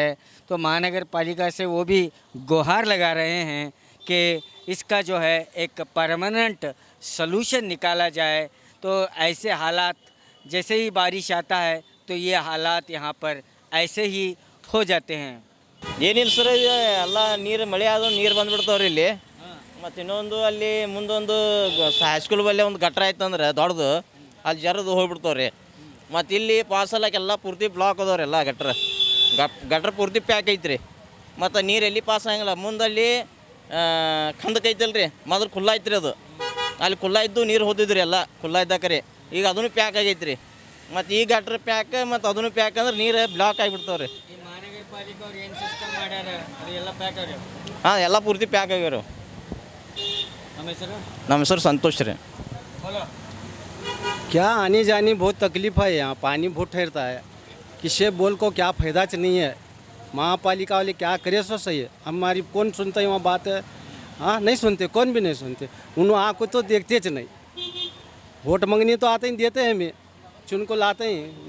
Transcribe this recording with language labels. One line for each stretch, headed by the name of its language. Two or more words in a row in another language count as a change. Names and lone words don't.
Hindi: तो महानगर पालिका से वो भी गुहार लगा रहे हैं कि इसका जो है एक
English: permanent solution
Hindi: निकाला जाए। तो ऐसे हालात, जैसे ही बारिश आता है तो ये हालात यहाँ पर ऐसे ही हो जाते हैं।
Kannada: ಏನಿಲ್ಲ ಸರ್, ಎಲ್ಲ ನೀರು ಮಳೆ ಆದ್ರೂ ನೀರು ಬಂದುಬಿಡ್ತಾವ್ರಿ ಇಲ್ಲಿ. ಮತ್ತು ಇನ್ನೊಂದು ಅಲ್ಲಿ ಮುಂದೊಂದು ಹೈಸ್ಕೂಲ್ ಬಲ್ಲಿ ಒಂದು ಗಟ್ರ ಆಯ್ತಂದ್ರೆ ದೊಡ್ಡದು, ಅಲ್ಲಿ ಜರದು ಹೋಗ್ಬಿಡ್ತಾವ್ರಿ. ಮತ್ತು ಇಲ್ಲಿ ಪಾಸಲ್ಲಕ್ಕೆಲ್ಲ ಪೂರ್ತಿ ಬ್ಲಾಕ್ ಅದಾವ್ರಿ, ಎಲ್ಲ ಗಟ್ರ ಪೂರ್ತಿ ಪ್ಯಾಕ್ ಐತ್ರಿ. ಮತ್ತು ನೀರು ಎಲ್ಲಿ ಪಾಸ್ ಆಗಂಗಿಲ್ಲ. ಮುಂದಲ್ಲಿ ಖಂದಕ್ಕೆ ಐತಲ್ರಿ, ಮೊದಲು ಖುಲ್ಲ ಐತ್ರಿ, ಅದು ಅಲ್ಲಿ ಖುಲ್ಲ ಇದ್ದು ನೀರು ಹೋದಿದ್ರಿ, ಎಲ್ಲ ಖುಲ್ಲ ಇದ್ದಾಕರಿ. ಈಗ ಅದನ್ನು ಪ್ಯಾಕ್ ಆಗೈತ್ರಿ. ಮತ್ತು ಈ ಗಟ್ರ ಪ್ಯಾಕ್ ಮತ್ತು ಅದನ್ನು ಪ್ಯಾಕ್ ಅಂದ್ರೆ ನೀರು ಬ್ಲಾಕ್ ಆಗಿಬಿಡ್ತಾವ್ರಿ. हाँ, ಎಲ್ಲ ಪೂರ್ತಿ ಪ್ಯಾಕ್ ಆಗ್ಯಾರ. ನಮ್ಮ ಹೆಸರು ಸಂತೋಷ್ ರೀ.
Hindi: क्या आने जाने बहुत तकलीफ है, यहाँ पानी बहुत ठहरता है। किसे बोल को क्या फायदा च नहीं है। महापालिका वाले क्या करे सो सही है, हमारी कौन सुनता है वहाँ बात है। हाँ नहीं सुनते, कौन भी नहीं सुनते। उन वहाँ को तो देखते च नहीं, वोट मांगनी तो आते ही देते हैं, हमें चुन को लाते हैं।